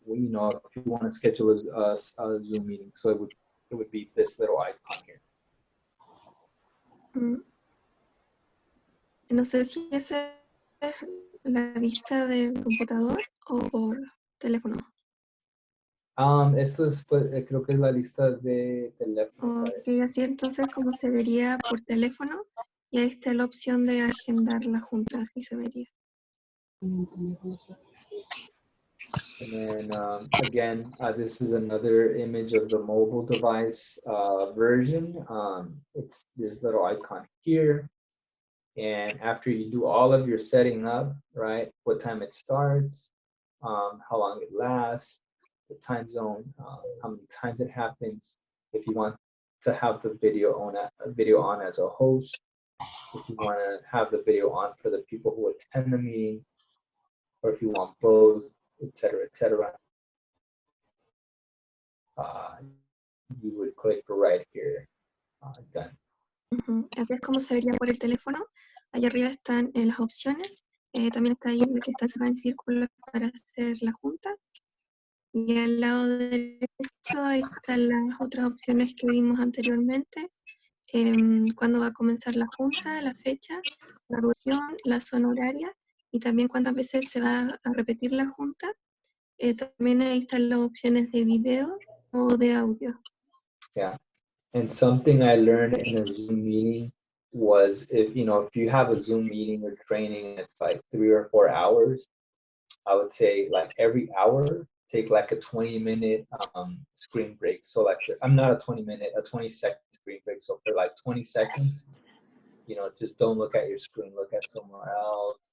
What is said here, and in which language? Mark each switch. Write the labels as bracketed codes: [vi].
[en] You know, if you want to schedule a Zoom meeting, so it would be this little icon here. [es] No sé si esa es la vista del computador o por teléfono. Esto es, pues, creo que es la lista de teléfono. Ok, así entonces como se vería por teléfono y ahí está la opción de agendar la junta, así se vería. [en] And then again, this is another image of the mobile device version. It's this little icon here. And after you do all of your setting up, right, what time it starts, how long it lasts, the time zone, how many times it happens, if you want to have the video on as a host, if you want to have the video on for the people who attend the meeting, or if you want both, etc., etc. You would click right here, done. [es] Así es como se vería por el teléfono. Allá arriba están las opciones. También está ahí la que está cerrada en círculo para hacer la junta. Y al lado derecho ahí están las otras opciones que vimos anteriormente. Cuándo va a comenzar la junta, la fecha, la duración, la zona horaria y también cuántas veces se va a repetir la junta. También ahí están las opciones de video o de audio. [en] Yeah, and something I learned in a Zoom meeting was if you have a Zoom meeting or training and it's like 3 or 4 hours, I would say like every hour take like a 20-minute screen break. So like I'm not a 20-minute, a 20-second screen break. So for like 20 seconds, just don't look at your screen, look at somewhere else.